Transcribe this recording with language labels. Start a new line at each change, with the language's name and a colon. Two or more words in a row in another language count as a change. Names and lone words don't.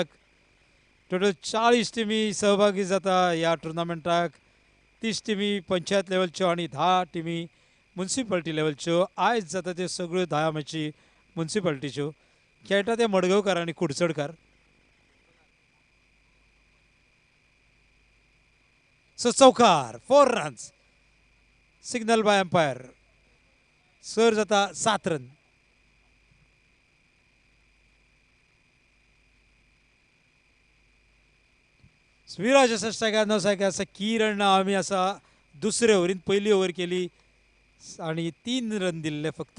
Konkani: टोटल 40 टिमी सहभागी जाता ह्या टुर्नामेंटाक. 30 टिमी पंचायत लेवलच्यो आणि 10 टिमी म्युन्सिपाल्टी लेवलच्यो. आयज जाता त्यो सगळ्यो 10 मॅची म्युन्सिपाल्टीच्यो. खेळटा ते मडगांवकार आणि कुडचडकार. सो चौकार 4 रन्स.
English: signal by umpire.
Konkani: स्कोर जाता 7 रन. विराज असा स्ट्रायकार न स्ट्रायकार असा किरण आम्ही असा दुसरे ओव्हरीन पहिली ओव्हर केली आणि 3 रन दिले फक्त.